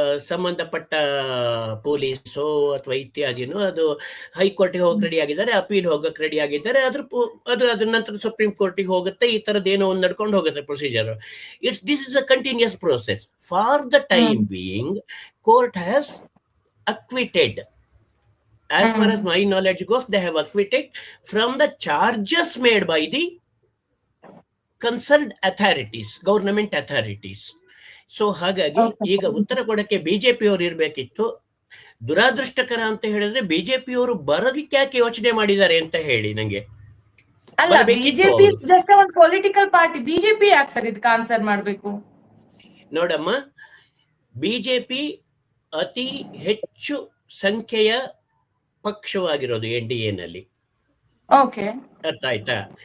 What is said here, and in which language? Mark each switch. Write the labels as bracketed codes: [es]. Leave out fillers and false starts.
[kn] ಸಂಬಂಧಪಟ್ಟ ಪೊಲೀಸು ಅಥವಾ ಇತ್ಯಾದಿನೂ ಅದು ಹೈಕೋರ್ಟ್ಗೆ ಹೋಗಕ್ಕೆ ರೆಡಿ ಆಗಿದ್ದಾರೆ, ಅಪೀಲ್ ಹೋಗಕ್ಕೆ ರೆಡಿ ಆಗಿದ್ದಾರೆ. ಅದ್ರ ನಂತರ ಸುಪ್ರೀಂ ಕೋರ್ಟಿಗೆ ಹೋಗುತ್ತೆ. ಈ ತರದ್ದೇನೋ ಒಂದು ನಡ್ಕೊಂಡು ಹೋಗುತ್ತೆ procedure. [en] This is a continuous process. For the time being court has acquitted. As far as my knowledge goes, they have acquitted from the charges made by the concerned authorities, government authorities. [kn] So ಹಾಗಾಗಿ ಈಗ ಉತ್ತರ ಕೊಡಕ್ಕೆ ಬಿಜೆಪಿಯವರು ಇರ್ಬೇಕಿತ್ತು. ದುರಾದೃಷ್ಟಕರ ಅಂತ ಹೇಳಿದ್ರೆ ಬಿಜೆಪಿಯವರು ಬರೋದಕ್ಕೆ ಯಾಕೆ ಯೋಚನೆ ಮಾಡಿದ್ದಾರೆ ಅಂತ ಹೇಳಿ ನಂಗೆ. ಅಲ್ಲ, ಬಿಜೆಪಿ ಜಸ್ಟ್ ಒಂದು ಪೊಲಿಟಿಕಲ್ ಪಾರ್ಟಿ, ಬಿಜೆಪಿ ಯಾಕೆ ಸರ್ ಇದಕ್ಕೆ ಆನ್ಸರ್ ಮಾಡ್ಬೇಕು? ನೋಡಮ್ಮ, ಬಿಜೆಪಿ ಅತಿ ಹೆಚ್ಚು ಸಂಖ್ಯೆಯ ಪಕ್ಷವಾಗಿರೋದು NDA-ನಲ್ಲಿ. ಅರ್ಥ ಆಯ್ತಾ?